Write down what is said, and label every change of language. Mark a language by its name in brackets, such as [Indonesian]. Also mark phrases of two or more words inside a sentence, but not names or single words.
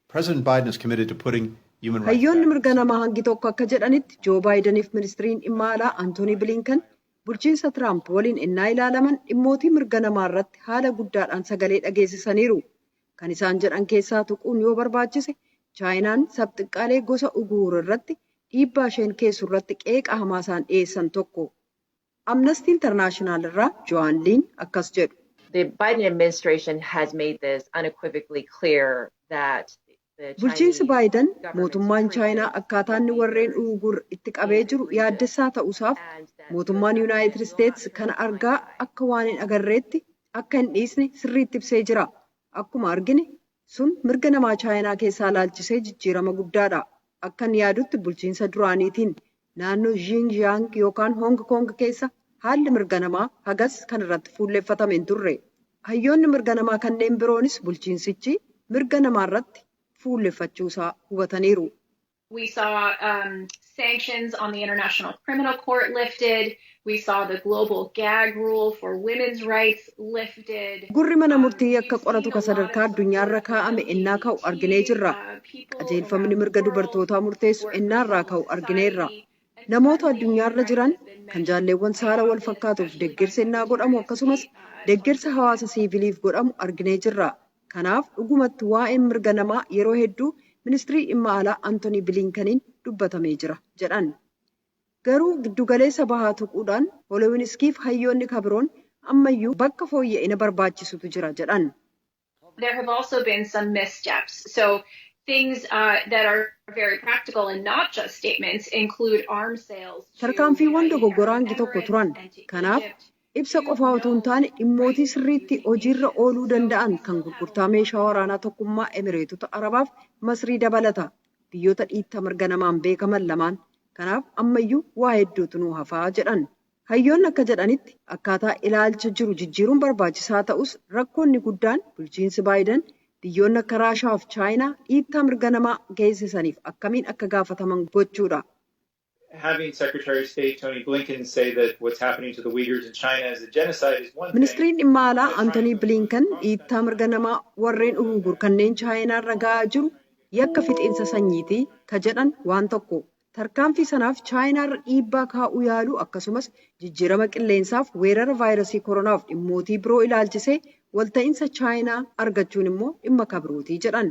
[Oromo] Hayyoonni mirga namaa hangi tokko akka jedhanitti Joo Baayideniif ministiriin dhimma alaa Antoonii Bilinkan bulchiinsa Tiraamp waliin innaa ilaalaman dhimmootii mirga namaa irratti haala guddaadhaan sagalee dhageessisaniiru. Kan isaan jedhan keessaa tuquun yoo barbaachise Chaayinaan sabxiqqaalee gosa Uguur irratti dhiibbaa isheen geessu irratti qeeqa hamaa isaan dhiyeessan tokko. Amnesty International irraa Joan Liin akkas jedhu. [English] The Biden administration has made this unequivocally clear that [Oromo] Bulchiinsi Baayiden mootummaan Chaayinaa akkaataa inni warreen Uguur itti qabee jiru yaaddessaa ta'uusaaf mootummaan Yuunaayitid Isteetsi kana argaa akka waan hin agarreetti akka hin dhiisne sirriitti ibsee jira. Akkuma argine sun mirga namaa Chaayinaa keessaa ilaalchisee jijjiirama guddaadha. Akkan yaadutti bulchiinsa duraaniitiin naannoo Xinjiang yookaan Hong Kong keessa haalli mirga namaa hagas kan irratti fuulleeffatame hin turre. Hayyoonni mirga namaa kanneen biroonis bulchiinsichi mirga namaa irratti fuulleeffachuusaa hubataniiru. [English] We saw sanctions on the International Criminal Court lifted. We saw the global gag rule for women's rights lifted. [Oromo] Gurri mana murtii akka qoratu ka sadarkaa addunyaarra kaa'ame ennaa ka'u arginee jirra. Qajeelfamni mirga dubartootaa murteessu ennaarraa ka'u argineerra. Namoota addunyaarra jiran kan jaalleewwan saala wal fakkaatuuf deeggarsa ennaa godhamu akkasumas deeggarsa hawaasa siiviliif godhamu arginee jirra. Kanaaf dhugumatti waa'een mirga namaa yeroo hedduu ministirii dhimma alaa Antoonii Bilinkaniin dubbatamee jira jedhan. Garuu giddugaleessa bahaa tuquudhaan Holowinskiif hayyoonni kabiroon ammayyuu bakka fooyya'ina barbaachisutu jira jedhan. [English] There have also been some missteps. So things that are very practical and not just statements include arms sales. [Oromo] Tarkaanfiiwwan dogoggoraa hangi tokko turan. Kanaaf ibsa qofaa otoo hin taane dhimmootii sirriitti hojiirra ooluu danda'an kan gurgurtaa meeshaa waraanaa tokkummaa Emireetota Arabaaf Masrii dabalata. Biyyoota dhiitta mirga namaan beekaman lamaan. Kanaaf ammayyuu waa hedduutu nu hafaa jedhan. Hayyoonni akka jedhanitti akkaataa ilaalcha jiru jijjiiruun barbaachisaa ta'us rakkoonni guddaan bulchiinsi Baayiden biyyoonni akka Raashaa fi Chaayinaa dhiittaa mirga namaa geessisaniif akkamiin akka gaafataman gochuudha. [English] Having Secretary of State Tony Blinken say that what's happening to the Uyghurs in China is a genocide is one thing. [Oromo] Ministiriin dhimma alaa Antoonii Blinken dhiittaa mirga namaa warreen Uyghur kanneen Chaayinaarra ga'aa jiru yakka fixiinsa sanyiitii ka jedhan waan tokko. Tarkaanfii sanaaf Chaayinaarra dhiibbaa kaa'uu yaaluu akkasumas jijjiirama qilleensaaf weerara vaayirasii koronaaf dhimmootii biroo ilaalchisee walta'iinsa Chaayinaa argachuun immoo dhimma kabirootii jedhan.